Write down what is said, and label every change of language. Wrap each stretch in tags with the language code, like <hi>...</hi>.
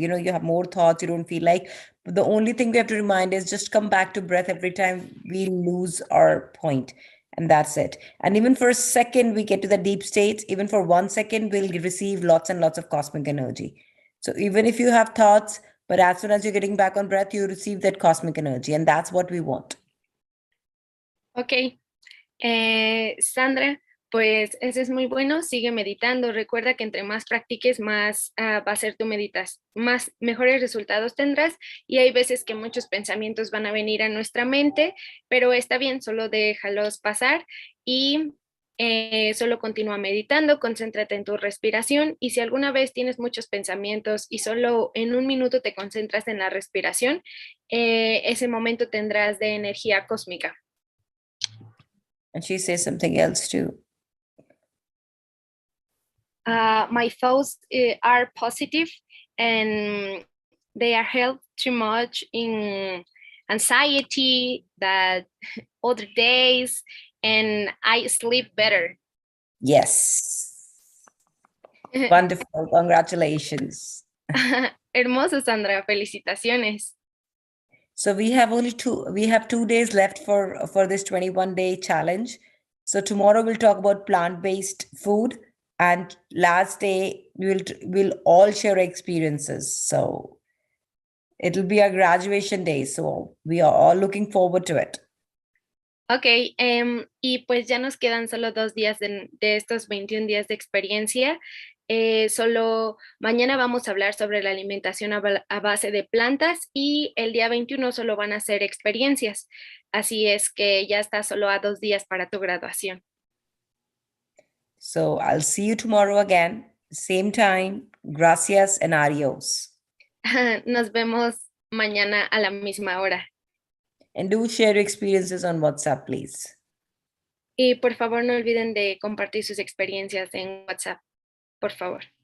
<en>You have more thoughts, you don't feel like. But the only thing we have to remind is just come back to breath every time we lose our point. And that's it. And even for a second, we get to the deep states. Even for 1 second, we'll receive lots and lots of cosmic energy. So even if you have thoughts, but as soon as you're getting back on breath, you receive that cosmic energy. And that's what we want. Okay.</en> <es>Sandra, pues ese es muy bueno, sigue meditando. Recuerda que entre más practiques, más va a ser tu meditas, más mejores resultados tendrás. Y hay veces que muchos pensamientos van a venir a nuestra mente, pero está bien, solo déjalos pasar y solo continúa meditando, concéntrate en tu respiración. Y si alguna vez tienes muchos pensamientos y solo en un minuto te concentras en la respiración, ese momento tendrás de energía cósmica.</es> <en>And she says something else too. My thoughts are positive and they are helped too much in anxiety that other days and I sleep better. Yes. Wonderful. Congratulations.</en> <es>Hermoso, Sandra. Felicitaciones.</es> <en>So we have 2 days left for this 21-day challenge. So tomorrow we'll talk about plant-based food, and last day we'll all share experiences. So it'll be our graduation day. So we are all looking forward to it.</en> <es>Ok, y pues ya nos quedan solo 2 días de estos 21 días de experiencia. Solo mañana vamos a hablar sobre la alimentación a base de plantas y el día 21 solo van a ser experiencias. Así es que ya está solo a 2 días para tu graduación.</es> <en>So I'll see you tomorrow again, same time.</en> <es>Gracias</es> <en>and</en> <es>adios. Nos vemos mañana a la misma hora.</es> <en>And do share your experiences on WhatsApp, please.</en> <es>Y por favor no olviden de compartir sus experiencias en WhatsApp, por favor.</es>